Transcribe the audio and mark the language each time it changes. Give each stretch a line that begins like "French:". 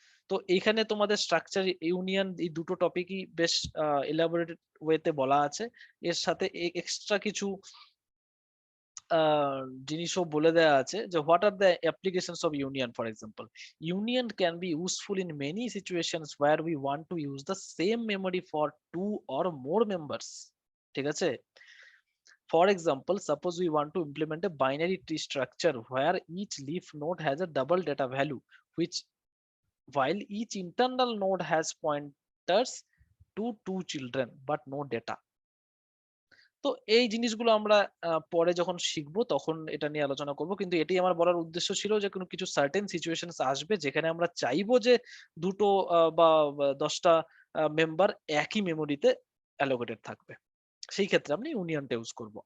Bangla: তো এইখানে তোমাদের স্ট্রাকচার ইউনিয়ন এই দুটো টপিকই বেশ এলাবোরেটেড ওয়েতে বলা আছে, এর সাথে এক্সট্রা কিছু জিনিসও বলে দেওয়া আছে যে
English: What are the applications of union. For example, union can be useful in many situations where we want to use the same memory for 2 or more members.
Bangla: ঠিক আছে?
English: For example, suppose we want to implement a binary tree structure where each leaf node has a double data value, which while each internal node has pointers to 2 children but no data.
Bangla: তো এই জিনিসগুলো আমরা পরে যখন শিখবো তখন এটা নিয়ে আলোচনা করব, কিন্তু এটাই আমার বলার উদ্দেশ্য ছিল যে কোনো কিছু সার্টেন সিচুয়েশনস আসবে যেখানে আমরা চাইবো যে দুটো বা 10টা মেম্বার একই মেমোরিতে অ্যালোকেটেড থাকবে, সেই ক্ষেত্রে আমরা ইউনিয়নটা ইউজ করব।